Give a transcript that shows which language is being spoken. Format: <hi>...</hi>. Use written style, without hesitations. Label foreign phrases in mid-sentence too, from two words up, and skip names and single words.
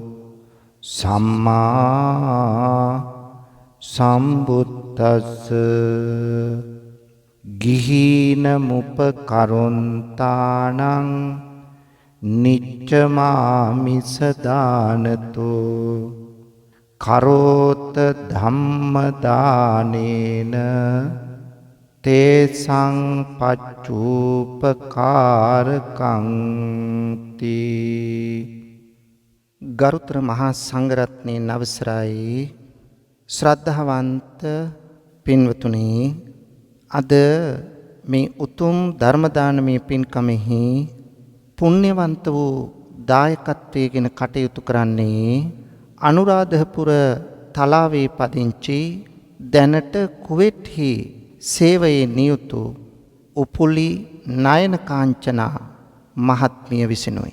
<pi>සම්මා සම්බුද්දස්ස ගිහීන මුපකරොන්තානං නිච්චමාමිස දානතෝ කරෝත ධම්ම දානේන තේසං පච්චූපකාරකං තී.</pi> <si>ගරුතර මහා සංඝරත්නයේ අවසරයි ශ්‍රද්ධාවන්ත පින්වතුනි, අද මේ උතුම් ධර්ම දානමය පින්කමෙහි පුණ්‍යවන්ත වූ දායකත්වයෙන් කටයුතු කරන්නේ අනුරාධපුර තලාවේ පදිංචි දැනට කුවේට්හි සේවයේ නියුතු උපුලි නයනකාංචනා මහත්මිය විසිනුයි.</si>